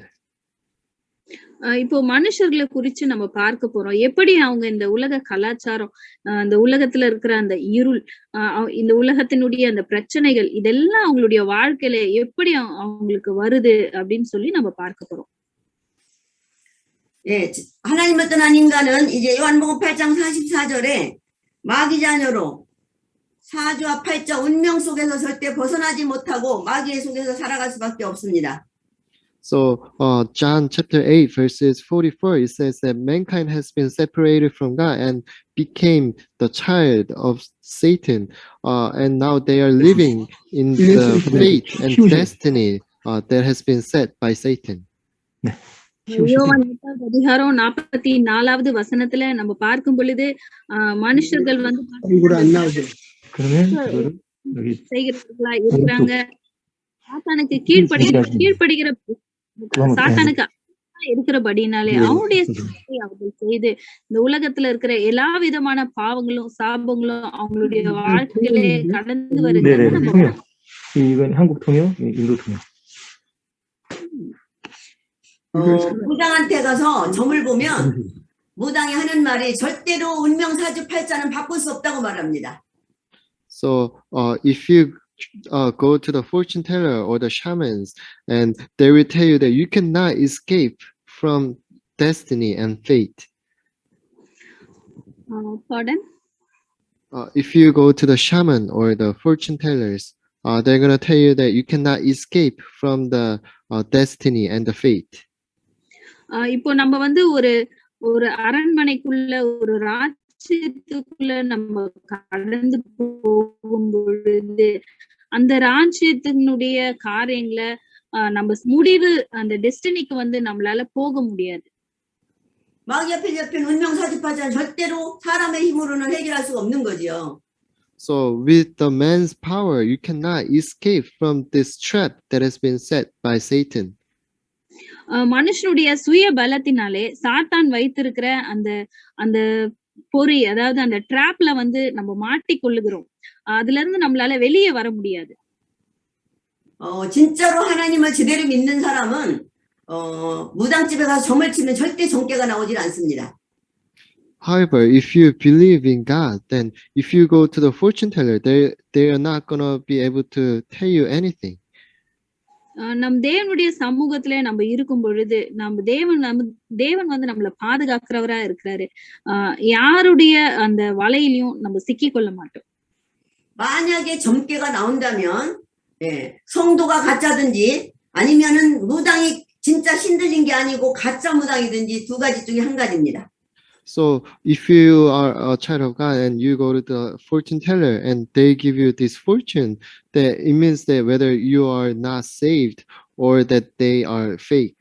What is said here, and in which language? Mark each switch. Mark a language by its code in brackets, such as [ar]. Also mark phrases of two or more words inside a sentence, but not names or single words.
[ta] இப்போ மனுஷர்களை குறிச்சு நம்ம பார்க்க போறோம். எப்படி அவங்க இந்த உலக கலாச்சாரம், இந்த உலகத்துல இருக்கிற அந்த இருள், இந்த உலகத்தினுடைய அந்த பிரச்சனைகள் இதெல்லாம் அவங்களுடைய வாழ்க்கையில எப்படி அவங்களுக்கு வருது அப்படின்னு சொல்லி நம்ம பார்க்க போறோம். [ko] 예, 하나님을 떠난 인간은 이제 요한복음 8장 44절에 마귀 자녀로 사주와 팔자 운명 속에서 절대 벗어나지 못하고 마귀의 속에서 살아갈 수밖에 없습니다. [en] So John chapter 8 verses 44, it says that mankind has been separated from God and became the child of Satan, and now they are living in the fate and destiny that has been set by Satan. [ta] யோவான் 8வது அதிகாரம் 44வது வசனத்துல நம்ம பார்க்கும் பொழுது மனுஷர்கள் வந்து செய்கிறவர்களா இருக்கிறாங்க. சாத்தானுக்கு கீழ்ப்படுகிற சாத்தானுக்கு இருக்கிறபடினாலே அவனுடைய அவர்கள் செய்து இந்த உலகத்துல இருக்கிற எல்லா விதமான பாவங்களும் சாபங்களும் அவங்களுடைய வாழ்க்கையிலே கடந்து வருகிறது. [ko] 이건 한국 통역, 인도 통역. 무당한테 가서 점을 보면 무당이 하는 말이 절대로 운명사주팔자는 바꿀 수 없다고 말합니다. [en] So if you go to the fortune teller or the shamans, and they will tell you that you cannot escape from destiny and fate. Pardon? If you go to the shaman or the fortune tellers, they're going to tell you that you cannot escape from the destiny and the fate. [ta] இப்போ நம்ம வந்து ஒரு அரண்மனைக்குள்ள ஒரு ராஜ்யத்துக்குள்ள நம்ம கடந்து போகும் பொழுது அந்த ராஜ்யத்தினுடைய காரியங்களை நம்ம முடிவு அந்த டெஸ்டினிக்கு வந்து நம்மளால போக முடியாது. [ko] 마귀 앞에 잡힌 운명사주팔자는 절대로 사람의 힘으로는 해결할 수가 없는 거죠. [en] So with the man's power, you cannot escape from this trap that has been set by Satan. [ta] மனுஷனுடைய சுய பலத்தினாலே சாத்தான் வைத்திருக்கிற அந்த பொறி, அதாவது அந்த டிராப்ல வந்து நம்ம மாட்டிக்கொள்ளுகிறோம். அதுல இருந்து நம்மளால வெளியே வர முடியாது. [ko] 진짜로 하나님을 제대로 믿는 사람은 무당집에 가서 점을 치면 절대 정깨가 나오질 않습니다. [en] However, if you believe in God, then if you go to the fortune teller, they are not gonna be able to tell you anything. [ta] நம் தேவனுடைய சமூகத்துல நம்ம இருக்கும் பொழுது நம்ம தேவன் வந்து நம்மள பாதுகாக்கிறவரா இருக்கிறாரு. யாருடைய அந்த வலையிலையும் நம்ம சிக்கிக் கொள்ள மாட்டோம். [ko] 만약에 점괘가 나온다면 성도가 가짜든지 아니면은 무당이 진짜 신들린 게 아니고 가짜 무당이든지 두 가지 중에 한 가지입니다. [en] So if you are a child of God and you go to the fortune teller and they give you this fortune, that it means that whether you are not saved or that they are fake.